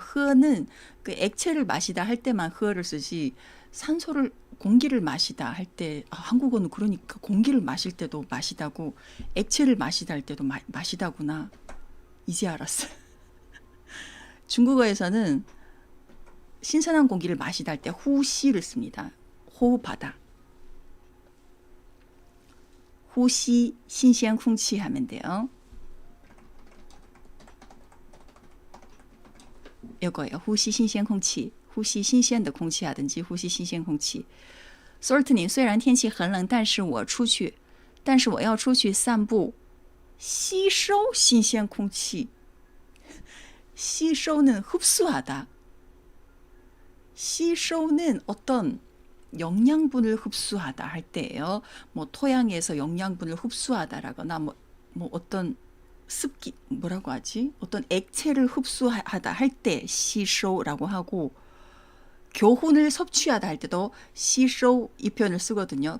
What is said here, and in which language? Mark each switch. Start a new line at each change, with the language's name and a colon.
Korean: 흐는 그 액체를 마시다 할 때만 흐를 쓰지 공기를 마시다 할 때 한국어는 그러니까 공기를 마실 때도 마시다고 액체를 마시다 할 때도 마시다구나. 이제 알았어요. 중국어에서는 신선한 공기를 마시다 할 때 후시를 씁니다. 호흡하다. 후시
Chinese: 신鮮 空气
Korean: 하면 돼요. 이거예요.
Chinese: 후시 신鮮 空气呼吸新鲜的空气
Korean: 하든지
Chinese: 呼吸新鲜空气 솔트님 虽然天气很冷但是我要出去散步吸收新鲜空气 吸收
Korean: 는 흡수하다. 吸收는 어떤 영양분을 흡수하다 할 때예요. 뭐 토양에서 영양분을 흡수하다라거나 뭐 어떤 습기 뭐라고 하지? 어떤 액체를 흡수하다 할 때 시쇼라고 하고 교훈을 섭취하다 할 때도 시쇼 이 표현을 쓰거든요.